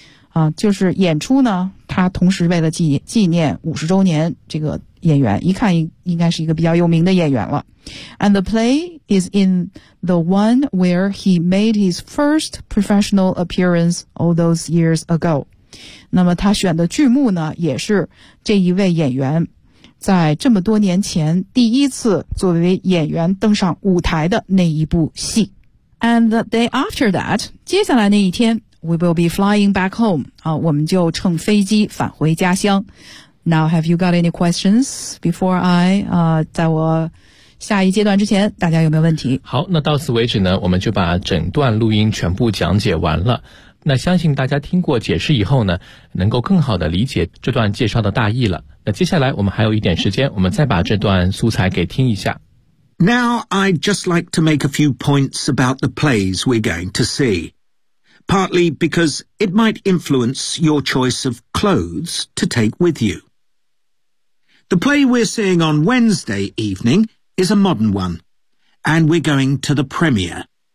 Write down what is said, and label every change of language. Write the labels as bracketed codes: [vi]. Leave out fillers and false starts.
[zh] 啊，就是演出呢，他同时为了纪念50周年这个演员，一看应该是一个比较有名的演员了。 [en] And the play is in the one where he made his first professional appearance all those years ago. [zh] 那么他选的剧目呢，也是这一位演员在这么多年前第一次作为演员登上舞台的那一部戏。 [en] And the day after that, [zh] 接下来那一天 [en] We will be flying back home. [zh] 我们就乘飞机返回家乡。 [en] Now, have you got any questions before I, [zh] 在我下一阶段之前，大家有没有问题？好，那到此为止呢，我们就把整段录音全部讲解完了。那相信大家听过解释以后呢，能够更好的理解这段介绍的大意了。那接下来我们还有一点时间，我们再把这段素材给听一下。 [en] Now, I'd just like to make a few points about the plays we're going to see. Partly because it might influence your choice of clothes to take with you. The play we're seeing on Wednesday evening is a modern one, and we're going to the premiere.